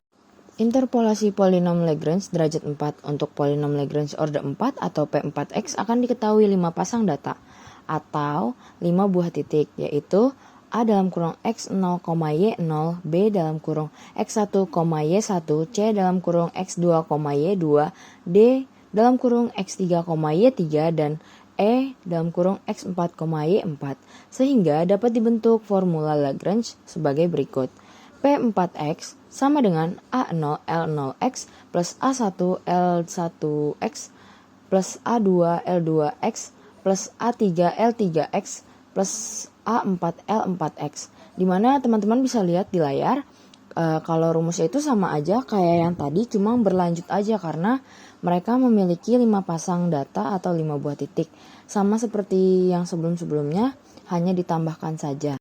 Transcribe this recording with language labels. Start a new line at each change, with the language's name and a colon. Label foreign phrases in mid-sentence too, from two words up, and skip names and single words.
Indonesian: Interpolasi polinom Lagrange derajat 4 untuk polinom Lagrange orde 4 atau P4X akan diketahui 5 pasang data atau 5 buah titik, yaitu A dalam kurung X0, Y0, B dalam kurung X1, Y1, C dalam kurung X2, Y2, D dalam kurung X3, Y3, dan E dalam kurung X4, Y4, sehingga dapat dibentuk formula Lagrange sebagai berikut. P4X sama dengan A0 L0X plus A1 L1X plus A2 L2X plus A3 L3X plus A4 L4X. Dimana teman-teman bisa lihat di layar, kalau rumusnya itu sama aja kayak yang tadi, cuma berlanjut aja karena mereka memiliki 5 pasang data atau 5 buah titik. Sama seperti yang sebelum-sebelumnya, hanya ditambahkan saja.